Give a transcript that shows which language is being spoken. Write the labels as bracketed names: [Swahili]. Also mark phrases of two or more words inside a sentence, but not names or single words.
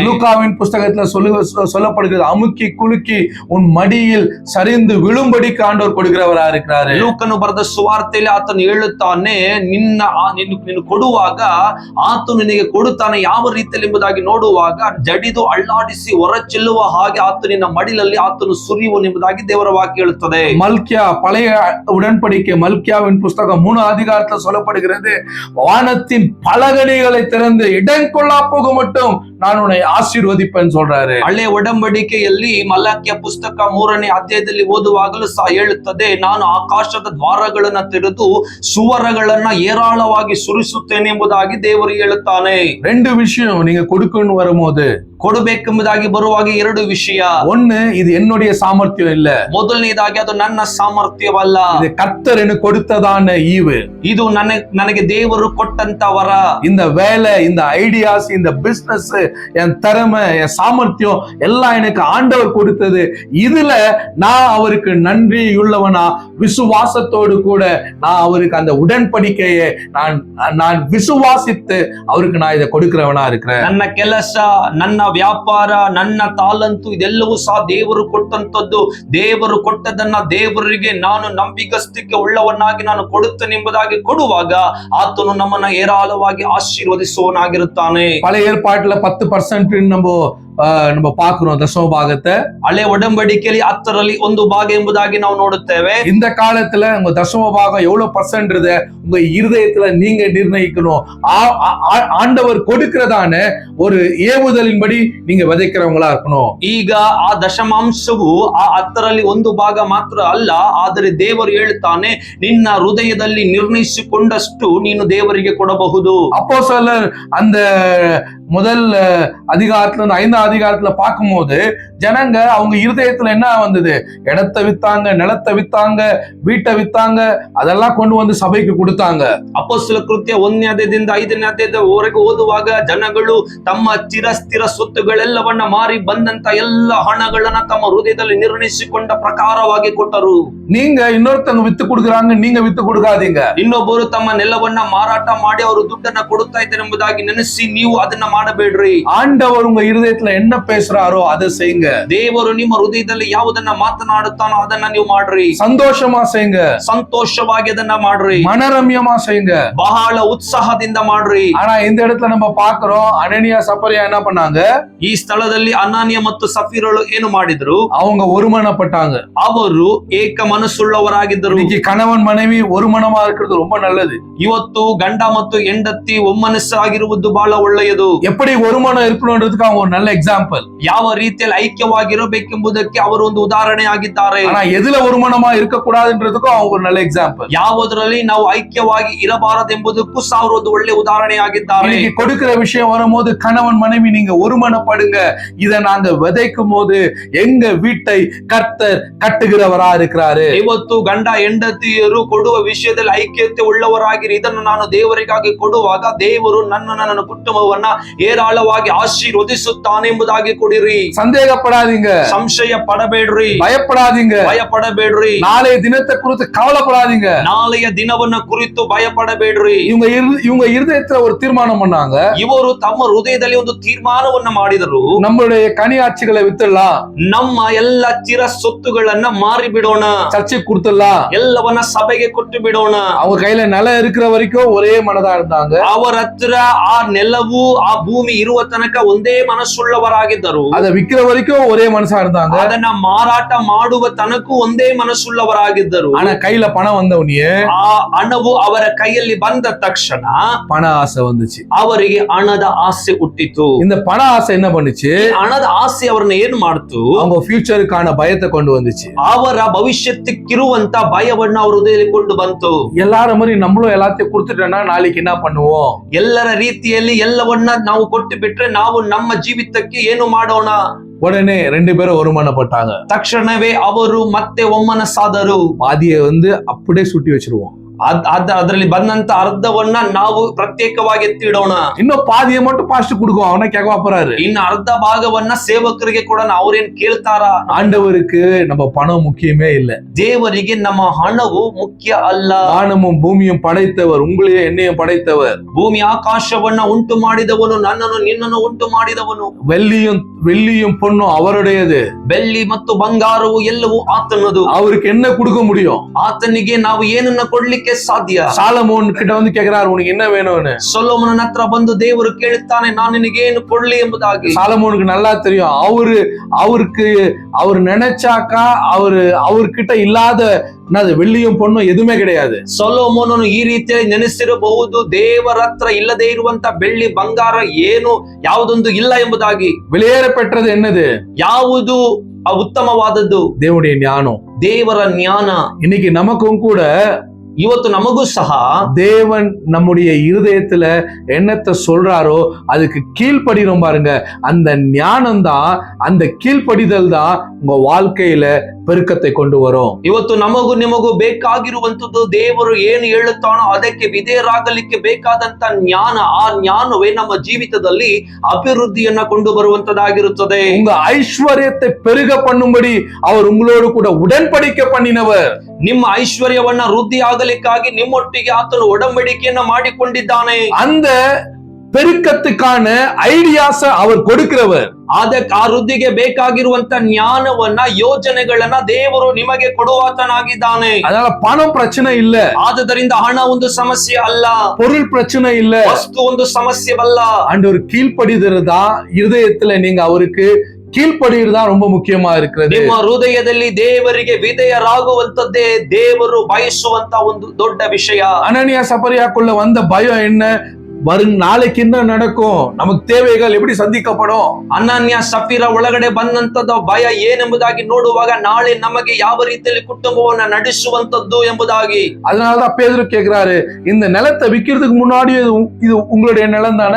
[Tamil] லூக்காவின் புஸ்தகத்துல சொல்லப்படுகிறது, அமுக்கி குலுக்கி உன் மடியில் சரிந்து விழும்படிக்கு ஆண்டவர் கொடுக்கிறவரா இருக்கிறாரு. [Kannada] ಲೂಕನು ಬರೆದ ಸುವಾರ್ತೆಯಲ್ಲಿ ಆತನು ಹೇಳುತ್ತಾನೆ, ನಿನ್ನ ಕೊಡುವಾಗ ಆತನು ನಿನಗೆ ಕೊಡುತ್ತಾನೆ ಯಾವ ರೀತಿಯಲ್ಲಿ ಎಂಬುದಾಗಿ ನೋಡುವಾಗ ಜಡಿದು ಅಳ್ಳಾಡಿಸಿ ಹೊರ ಚೆಲ್ಲುವ ಹಾಗೆ ಆತನ ಮಡಿಲಲ್ಲಿ ಆತನು ಸುರಿಯುವ ಎಂಬುದಾಗಿ ದೇವರ ವಾಕ್ಯ ಹೇಳುತ್ತದೆ. [Tamil] மல்கியா, பழைய உடன்படிக்கை மல்கியாவின் புஸ்தகம் 3 அதிகாரத்தில் சொல்லப்படுகிறது, வானத்தின் பலகணிகளை திறந்து இடம் கொள்ளா போக மட்டும் நான் உன்னை ஆசீர்வதிப்பேன் சொல்றாரு. [Kannada] ಹಳೆ ಒಡಂಬಡಿಕೆಯಲ್ಲಿ ಮಲಾಕ್ಯ ಪುಸ್ತಕ 3ನೇ ಅಧ್ಯಾಯದಲ್ಲಿ ಓದುವಾಗಲೂ ಸಹ ಹೇಳುತ್ತದೆ, ನಾನು ಆಕಾಶದ ದ್ವಾರಗಳನ್ನ ತೆರೆದು ಸುವರಗಳನ್ನ ಏರಾಳವಾಗಿ ಸುರಿಸುತ್ತೇನೆ ಎಂಬುದಾಗಿ ದೇವರು ಹೇಳುತ್ತಾನೆ. [Tamil] 2 விஷயம் நீங்க கொடுக்கணும் வரும்போது, [Kannada] ಕೊಡಬೇಕೆಂಬುದಾಗಿ ಬರುವಾಗ 2 ವಿಷಯ. [Tamil] ஒண்ணு, இது என்னுடைய சாமர்த்தியம் இல்ல, [Kannada] ಮೊದಲನೇದಾಗಿ ಅದು ನನ್ನ ಸಾಮರ್ಥ್ಯವಲ್ಲ, [Tamil] இது கர்த்தர் எனக்கு கொடுத்ததான ஈவு, [Kannada] ಇದು ನನಗೆ ದೇವರು ಕೊಟ್ಟಂತ ವರ. [Tamil] இந்த வேலை, இந்த ஐடியாஸ், இந்த பிசினஸ், என் திறமை, என் சாமர்த்தியம் எல்லாம் எனக்கு ஆண்டவர் கொடுத்தது. இதுல நான் அவருக்கு நன்றி உள்ளவனா, விசுவாசத்தோடு கூட நான் அவருக்கு அந்த உடன்படிக்கையை நான் விசுவாசித்து அவருக்கு நான் இதை கொடுக்கிறவனா இருக்கிறேன். [Kannada] ನನ್ನ ಕೆಲಸ, ನನ್ನ ವ್ಯಾಪಾರ, ನನ್ನ ತಾಲಂತು ಇದೆಲ್ಲವೂ ಸಹ ದೇವರು ಕೊಟ್ಟಂತದ್ದು. ದೇವರು ಕೊಟ್ಟದನ್ನ ದೇವರಿಗೆ ನಾನು ನಂಬಿಗಸ್ತಿಕೆ ಉಳ್ಳವನಾಗಿ ನಾನು ಕೊಡುತ್ತೇನೆ ಎಂಬುದಾಗಿ ಕೊಡುವಾಗ ಆತನು ನಮ್ಮನ್ನ ಏರಾಳವಾಗಿ ಆಶೀರ್ವದಿಸುವವನಾಗಿರುತ್ತಾನೆ. [Tamil] பழைய ஏற்பாட்டுல 10% நம்ம பாக்குறோம் தசம பாகத்தை. [Kannada] ಹಳೆ ಒಡಂಬಡಿಕೆಯಲ್ಲಿ 10ರಲ್ಲಿ 1 ಭಾಗ ಎಂಬುದಾಗಿ ನಾವು ನೋಡುತ್ತೇವೆ. [Tamil] இந்த காலத்துல உங்க தசம பாகம் எவ்வளவு பர்சன்ட் உங்க இருதயத்துல நீங்க நிர்ணயிக்கணும். ஆண்டவர் கொடுக்கிறதான ஒரு ஏவுதலின்படி நீங்க விதைக்கிறவங்களா இருக்கணும். [Kannada] ಈಗ ಆ ದಶಮಾಂಶವು ಆ 10ರಲ್ಲಿ 1 ಭಾಗ ಮಾತ್ರ ಅಲ್ಲ, ಆದರೆ ದೇವರು ಹೇಳ್ತಾನೆ, ನಿನ್ನ ಹೃದಯದಲ್ಲಿ ನಿರ್ಣಯಿಸಿಕೊಂಡಷ್ಟು ನೀನು ದೇವರಿಗೆ ಕೊಡಬಹುದು. [Tamil] அப்போஸ்தலர் அந்த முதல் அதிகாரத்துல 5ஆம் அதிகாரத்துல பார்க்கும்போது ஜனங்க அவங்க இருதயத்துல என்ன வந்தது, இடத்தை வித்தாங்க, நிலத்தை வித்தாங்க, வீட்டை வித்தாங்க, அதெல்லாம் கொண்டு வந்து சபைக்கு கொடுத்தாங்க. [Kannada] ಅಪೊಸ್ತಲ ಕೃತ್ಯ 1ನೇ ಅಧ್ಯಾಯದಿಂದ 5ನೇ ಅಧ್ಯಾಯದವರೆಗೆ ಓದುವಾಗ ಜನಗಳು ತಮ್ಮ ಸ್ಥಿರ ಸೊತ್ತುಗಳೆಲ್ಲವನ್ನ ಮಾರಿ ಬಂದಂತ ಎಲ್ಲ ಹಣಗಳನ್ನ ತಮ್ಮ ಹೃದಯದಲ್ಲಿ ನಿರ್ಣಯಿಸಿಕೊಂಡ ಪ್ರಕಾರವಾಗಿ ಕೊಟ್ಟರು. [Tamil] நீங்க இன்னொருத்தவங்க வித்து கொடுக்குறாங்க, நீங்க வித்து கொடுக்காதீங்க. [Kannada] ಇನ್ನೊಬ್ಬರು ತಮ್ಮ ನೆಲವನ್ನ ಮಾರಾಟ ಮಾಡಿ ಅವರು ದುಡ್ಡನ್ನ ಕೊಡುತ್ತಾ ಇದ್ದಾರೆ ಎಂಬುದಾಗಿ ನೆನೆಸಿ ನೀವು ಅದನ್ನ ಮಾಡಬೇಡ್ರಿ. [Tamil] ஆண்டவர் உங்க இருதயத்துல என்ன பேசுறாரோ அதை செய்யுங்க. [Kannada] ದೇವರು ನಿಮ್ಮ ಹೃದಯದಲ್ಲಿ ಯಾವುದನ್ನ ಮಾತನಾಡುತ್ತಾನೋ ಅದನ್ನ ನೀವು ಮಾಡ್ರಿ. [Tamil] சந்தோஷமா செய்யுங்க, [Kannada] ಸಂತೋಷವಾಗಿ ಅದನ್ನ ಮಾಡ್ರಿ, [Tamil] மனரம்யமா செய்யுங்க, [Kannada] ಬಹಳ ಉತ್ಸಾಹದಿಂದ ಮಾಡ್ರಿ. [Tamil] ஆனா இந்த இடத்துல நம்ம பாக்குறோம், அனனியா சப்பரியா என்ன பண்ணாங்க, [Kannada] ಈ ಸ್ಥಳದಲ್ಲಿ ಅನಾನಿಯ ಮತ್ತು ಸಫೀರಳು ಏನು ಮಾಡಿದ್ರು, [Tamil] அவங்க ஒருமனப்பட்டாங்க. [Kannada] ಅವರು ಏಕ ಮನಸ್ಸುಳ್ಳವರಾಗಿದ್ದರು. [Tamil] இன்னைக்கு கணவன் மனைவி ஒரு மனமா இருக்கிறது ரொம்ப நல்லது. [Kannada] ಇವತ್ತು ಗಂಡ ಮತ್ತು ಹೆಂಡತಿ ಒಮ್ಮನಸ್ಸಾಗಿರುವುದು ಬಹಳ ಒಳ್ಳೆಯದು. [Tamil] எப்படி ஒரு மனம் இருக்கணும்ன்றதுக்கு அவங்க ஒரு நல்ல எக்ஸாம்பிள். [Kannada] ಯಾವ ರೀತಿಯಲ್ಲಿ ಐಕ್ಯವಾಗಿರಬೇಕೆಂಬುದಕ್ಕೆ ಅವರು ಒಂದು ಉದಾಹರಣೆ ಆಗಿದ್ದಾರೆ. [Tamil] ஆனா எதுல ஒரு மனமா இருக்க கூடாதுன்றதுக்கும் அவங்க ஒரு நல்ல எக்ஸாம்பிள். [Kannada] ಯಾವುದರಲ್ಲಿ ನಾವು ಐಕ್ಯವಾಗಿ ಇರಬಾರದೆಂಬುದಕ್ಕೂ ಸಹ ಅವರು ಒಂದು ಒಳ್ಳೆ ಉದಾಹರಣೆ ಆಗಿದ್ದಾರೆ. [Tamil] இன்னைக்கு கொடுக்கிற விஷயம் வரும்போது கணவன் மனைவி நீங்க ஒருமனப்படுங்க. இத நாங்க விதைக்கும் போது எங்க வீட்டை கர்த்தர் கட்டுகிறவரா இருக்கிறாரு. [Kannada] ಇವತ್ತು ಗಂಡ ಹೆಂಡತಿಯರು ಕೊಡುವ ವಿಷಯದಲ್ಲಿ ಐಕ್ಯತೆ ಉಳ್ಳವರಾಗಿರಿ. ಇದನ್ನು ನಾನು ದೇವರಿಗಾಗಿ ಕೊಡುವಾಗ ದೇವರು ನನ್ನ ಕುಟುಂಬವನ್ನ ಏರಾಳವಾಗಿ ಆಶೀರ್ವದಿಸುತ್ತಾನೆ ಎಂಬುದಾಗಿ ಕೊಡಿರಿ. [Tamil] சந்தேகப்படாதீங்க, [Kannada] ಸಂಶಯ ಪಡಬೇಡ್ರಿ, [Tamil] பயப்படாதீங்க, [Kannada] ಭಯಪಡಬೇಡ್ರಿ, [Tamil] நாளைய தினத்தை குறித்து கவலைப்படாதீங்க. [Kannada] ನಾಳೆಯ ದಿನವನ್ನ ಕುರಿತು ಭಯಪಡಬೇಡ್ರಿ. [Tamil] இவங்க இருதயத்துல ஒரு தீர்மானம் பண்ணாங்க. [Kannada] ಇವರು ತಮ್ಮ ಹೃದಯದಲ್ಲಿ ಒಂದು ತೀರ್ಮಾನವನ್ನ ಮಾಡಿದರು. [Tamil] நம்மளுடைய கனியாட்சிகளை வித்துடலாம், [Kannada] ನಮ್ಮ ಎಲ್ಲ ಚಿರ ಸೊತ್ತುಗಳನ್ನ ಮಾರಿ ಬಿಡೋಣ, [Tamil] சர்ச்சைக்கு கொடுத்துடலாம், [Kannada] ಎಲ್ಲವನ್ನ ಸಭೆಗೆ ಕೊಟ್ಟು ಬಿಡೋಣ. [Tamil] அவங்க கையில நிலம் இருக்கிற வரைக்கும் ஒரே மனதா இருந்தாங்க. [Kannada] ಅವರ ಹತ್ರ ಆ ನೆಲವು ಆ ಭೂಮಿ ಇರುವ ತನಕ ಒಂದೇ ಮನಸ್ಸುಳ್ಳವರಾಗಿದ್ದರು. [Tamil] அத விக்கிற வரைக்கும் ஒரே மனசா இருந்தாங்க. [Kannada] ಅದನ್ನ ಮಾರಾಟ ಮಾಡುವ ತನಕೂ ಒಂದೇ ಮನಸ್ಸುಳ್ಳವರಾಗಿದ್ದರು. [Tamil] ஆனா கையில பணம் வந்தவனியே [Kannada] ಆ ಹಣವು ಅವರ ಕೈಯಲ್ಲಿ ಬಂದ ತಕ್ಷಣ [Tamil] பண ஆசை வந்துச்சு. [Kannada] ಅವರಿಗೆ ಹಣದ ಆಸೆ ಹುಟ್ಟಿತು. [Tamil] இந்த பண ஆசை என்ன பண்ணுச்சு? [Kannada] ಹಣದ ಆಸೆ ಅವರನ್ನ ಏನ್ ಮಾಡ್ತು? [Tamil] அவங்க ஃபியூச்சருக்கான பயத்தை கொண்டு வந்துச்சு. [Kannada] ಅವರ ಭವಿಷ್ಯಕ್ಕಿರುವಂತ ಭಯವನ್ನ ಅವ್ರ ಹೃದಯದಲ್ಲಿ ಕೊಂಡು ಬಂತು. [Tamil] எல்லாரும் மாதிரி நம்மளும் எல்லாத்தையும் கொடுத்துட்டோம்னா நாளைக்கு என்ன பண்ணுவோம்? [Kannada] ಎಲ್ಲರ ರೀತಿಯಲ್ಲಿ ಎಲ್ಲವನ್ನ ನಾವು ಕೊಟ್ಟು ಬಿಟ್ರೆ ನಾವು ನಮ್ಮ ಜೀವಿತಕ್ಕೆ ಏನು ಮಾಡೋಣ? [Tamil] உடனே 2 பேரும் ஒருமனப்பட்டாங்க. [Kannada] ತಕ್ಷಣವೇ ಅವರು ಮತ್ತೆ ಒಮ್ಮನಸಾದರು. [Tamil] பாதியை அப்படியே சுட்டி வச்சிருவோம். [Kannada] ಅದರಲ್ಲಿ ಬಂದಂತ ಅರ್ಧವನ್ನ ನಾವು ಪ್ರತ್ಯೇಕವಾಗಿ ಎತ್ತಿಡೋಣ. [Tamil] இன்னும் பாதியை மட்டும் பாஸ்டர் கொடுக்கும், அவனை கேட்க போறாரு. [Kannada] ಇನ್ನು ಅರ್ಧ ಭಾಗವನ್ನ ಸೇವಕರಿಗೆ ಕೊಡೋಣ, ಅವ್ರೇನ್ ಕೇಳ್ತಾರ? [Tamil] ஆண்டவருக்கு நம்ம பணம் முக்கியமே இல்ல. [Kannada] ದೇವರಿಗೆ ನಮ್ಮ ಹಣವು ಮುಖ್ಯ ಅಲ್ಲ. [Tamil] வானமும் பூமியும் படைத்தவர், உங்களையும் என்னையும் படைத்தவர். [Kannada] ಭೂಮಿ ಆಕಾಶವನ್ನ ಉಂಟು ಮಾಡಿದವನು, ನನ್ನನ್ನು ನಿನ್ನನ್ನು ಉಂಟು ಮಾಡಿದವನು. [Tamil] வெள்ளியும் பொண்ணும் அவருடையது. [Kannada] ಬೆಳ್ಳಿ ಮತ್ತು ಬಂಗಾರವು ಎಲ್ಲವೂ ಆತನದು. [Tamil] அவருக்கு என்ன கொடுக்க முடியும்? [Kannada] ಆತನಿಗೆ ನಾವು ಏನನ್ನ ಕೊಡ್ಲಿಕ್ಕೆ ಸಾಧ್ಯ? [Tamil] சாலமோன் கிட்ட கேக்குறாரு, உனக்கு என்ன வேணும்னு. [Kannada] ಸೊಲೊಮೋನನ ಹತ್ರ ಬಂದು ದೇವರು ಕೇಳುತ್ತಾನೆ, ನಾನು ನಿನಗೆ ಏನು ಕೊಡ್ಲಿ ಎಂಬುದಾಗಿ. [Tamil] சாலமோனுக்கு நல்லா தெரியும், அவர் நினைச்சாக்கா அவர்கிட்ட இல்லாத வெள்ளியும் பொண்ணும் எதுவுமே கிடையாது. [Kannada] ಸೊಲೊಮೋನನು ಈ ರೀತಿಯಾಗಿ ನೆನೆಸಿರಬಹುದು, ದೇವರ ಹತ್ರ ಇಲ್ಲದೆ ಇರುವಂತ ಬೆಳ್ಳಿ ಬಂಗಾರ ಏನು ಯಾವುದೊಂದು ಇಲ್ಲ ಎಂಬುದಾಗಿ. [Tamil] வெளியேற பெற்றது என்னது? [Kannada] ಯಾವುದು ಉತ್ತಮವಾದದ್ದು? [Tamil] தேவனுடைய ஞானம், [Kannada] ದೇವರ ಜ್ಞಾನ. [Tamil] இன்னைக்கு நமக்கும் கூட [Kannada] ಇವತ್ತು ನಮಗೂ ಸಹ [Tamil] தேவன் நம்முடைய இருதயத்துல என்னத்தை சொல்றாரோ அதுக்கு கீழ்ப்படிறோம் பாருங்க. அந்த ஞானம் தான், அந்த கீழ்ப்படிதல் தான் உங்க வாழ்க்கையில பெருக்கத்தை கொண்டு வரும். [Kannada] ಇವತ್ತು ನಮಗೂ ನಿಮಗೂ ಬೇಕಾಗಿರುವಂತದ್ದು ದೇವರು ಏನು ಹೇಳುತ್ತಾನೋ ಅದಕ್ಕೆ ವಿಧೇಯರಾಗಲಿಕ್ಕೆ ಬೇಕಾದಂತ ಜ್ಞಾನ. ಆ ಜ್ಞಾನವೇ ನಮ್ಮ ಜೀವಿತದಲ್ಲಿ ಅಭಿವೃದ್ಧಿಯನ್ನ ಕೊಂಡು ಬರುವಂತದಾಗಿರುತ್ತದೆ. [Tamil] உங்க ஐஸ்வர்யத்தை பெருக பண்ணும்படி அவர் உங்களோடு கூட உடன்படிக்கை பண்ணினவர். [Kannada] ನಿಮ್ಮ ಐಶ್ವರ್ಯವನ್ನ ವೃದ್ಧಿ ಆಗಲಿಕ್ಕಾಗಿ ನಿಮ್ಮೊಟ್ಟಿಗೆ ಆತನು ಒಡಂಬಡಿಕೆಯನ್ನ ಮಾಡಿಕೊಂಡಿದ್ದಾನೆ. [Tamil] அந்த பெருக்கத்துக்கான ஐடியாஸ் அவர் கொடுக்கிறவர். [Kannada] ಅದಕ್ಕೆ ಆ ವೃದ್ಧಿಗೆ ಬೇಕಾಗಿರುವಂತ ಜ್ಞಾನವನ್ನ, ಯೋಜನೆಗಳನ್ನ ದೇವರು ನಿಮಗೆ ಕೊಡುವಾತನಾಗಿದ್ದಾನೆ. [Tamil] அதனால பணம் பிரச்சனை இல்ல. [Kannada] ಆದುದರಿಂದ ಹಣ ಒಂದು ಸಮಸ್ಯೆ ಅಲ್ಲ, [Tamil] பொருள் பிரச்சனை இல்ல, [Kannada] ವಸ್ತು ಒಂದು ಸಮಸ್ಯೆವಲ್ಲ. [Tamil] ஆண்டவர் கீழ்ப்படிதறதா இருதயத்துல நீங்க அவருக்கு கீழ்ப்படிதான் ரொம்ப முக்கியமா இருக்கிறது. [Kannada] ನಿಮ್ಮ ಹೃದಯದಲ್ಲಿ ದೇವರಿಗೆ ವಿಧೇಯರಾಗುವಂತದ್ದೇ ದೇವರು ಬಯಸುವಂತ ಒಂದು ದೊಡ್ಡ ವಿಷಯ. [Tamil] அனனியா சபரியாக்குள்ள வந்த பயம் என்ன? வரும் நாளைக்கு என்ன நடக்கும், நமக்கு தேவைகள் எப்படி சந்திக்கப்படும். [Kannada] ಅನನ್ಯ ಸಫೀರ ಒಳಗಡೆ ಬಂದಂತದ ಭಯ ಏನೆಂಬುದಾಗಿ ನೋಡುವಾಗ ನಾಳೆ ನಮಗೆ ಯಾವ ರೀತಿಯಲ್ಲಿ ಕುಟುಂಬವನ್ನ ನಡೆಸುವಂತದ್ದು ಎಂಬುದಾಗಿ. [Tamil] அதனாலதான் பேதுரு கேக்குறாரு, இந்த நிலத்தை விக்கிறதுக்கு முன்னாடி இது உங்களுடைய நிலம் தானே?